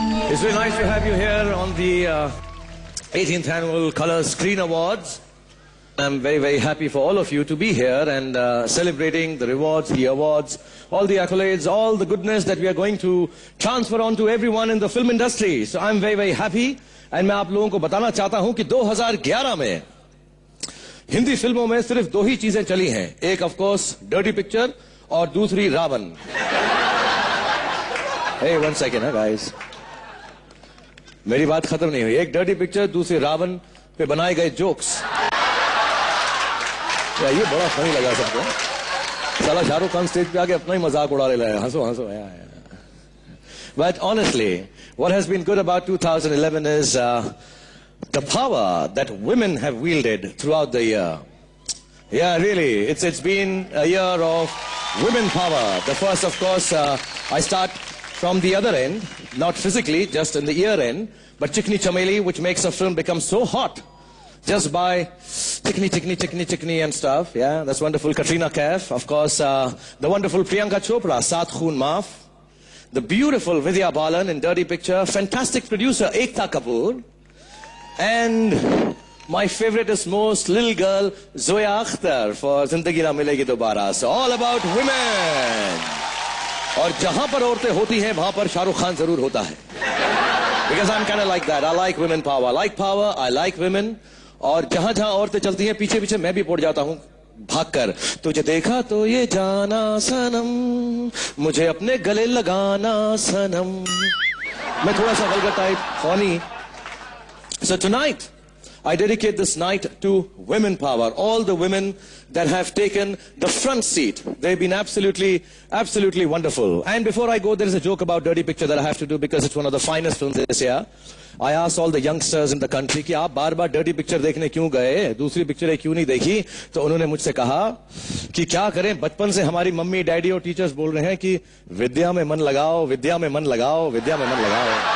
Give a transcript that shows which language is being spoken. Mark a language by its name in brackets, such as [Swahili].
[English] It's very nice to have you here on the 18th Annual Color Screen Awards. I'm very, very happy for all of you to be here and celebrating the rewards, the awards, all the accolades, all the goodness that we are going to transfer on to everyone in the film industry. So I'm very, very happy. [Hindi] And मैं आप लोगों को बताना चाहता हूं कि 2011 में हिंदी फिल्मों में सिर्फ दो ही चीजें चली हैं. एक ऑफ कोर्स डर्टी पिक्चर और दूसरी Ravan. [English] Hey, one second, guys. [Hindi] मेरी बात खत्म नहीं हुई. एक डर्टी पिक्चर, दूसरी रावण पे बनाए गए जोक्स. ये बड़ा फनी लगा सबको. साला शाहरुख खान स्टेज पे आके अपना ही मजाक उड़ा रहा है. हंसो हंसो. [English] But honestly, what has been good about 2011 is the power that women have wielded throughout the year. Yeah, really, it's been a year of women power. The first, of course, I start from the other end, not physically, just in the ear end, but Chikni Chameli, which makes a film become so hot just by chikni and stuff. Yeah, that's wonderful. Katrina Kaif, of course, the wonderful Priyanka Chopra, Saath Khoon Maaf. The beautiful Vidya Balan in Dirty Picture, fantastic producer Ekta Kapoor, and my favoriteest most little girl Zoya Akhtar for Zindagi Na Milegi Dobara. So all about women. [Hindi] और जहां पर औरतें होती हैं वहां पर शाहरुख खान जरूर होता है. [English] Because I'm kind of like that. I like women power. I like power. I like women. [Hindi] और जहां जहां औरतें चलती हैं पीछे पीछे मैं भी पड़ जाता हूं भागकर. तुझे देखा तो ये जाना सनम, मुझे अपने गले लगाना सनम. मैं थोड़ा सा vulgar type, funny. [English] So tonight I dedicate this night to women power. All the women that have taken the front seat. They've been absolutely wonderful. And before I go, there is a joke about Dirty Picture that I have to do because it's one of the finest films this year. I asked all the youngsters in the country [Hindi] कि आप बार-बार Dirty Picture देखने क्यों गए, दूसरी पिक्चरें क्यों नहीं देखी. तो उन्होंने मुझसे कहा कि क्या करें, बचपन से हमारी मम्मी डैडी और टीचर्स बोल रहे हैं कि विद्या में मन लगाओ, विद्या में मन लगाओ, विद्या में मन लगाओ.